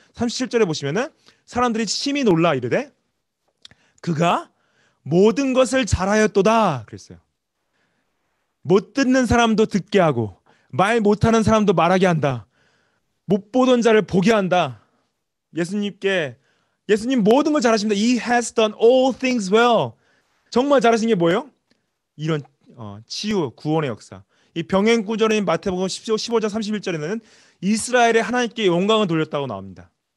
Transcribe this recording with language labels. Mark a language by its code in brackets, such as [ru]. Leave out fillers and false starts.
[ko] 37절에 보시면은 사람들이 심히 놀라 이르되 그가 모든 것을 잘하였도다 그랬어요. 못 듣는 사람도 듣게 하고 말 못하는 사람도 말하게 한다. 못 보던 자를 보게 한다. 예수님 모든 걸 잘하십니다. [en] He has done all things well. [ko] 정말 잘하신 게 뭐예요? 이런 치유, 구원의 역사. 이 병행 구절인 마태복음 15장 31절에는 이스라엘의 하나님께 영광을 돌렸다고 나옵니다.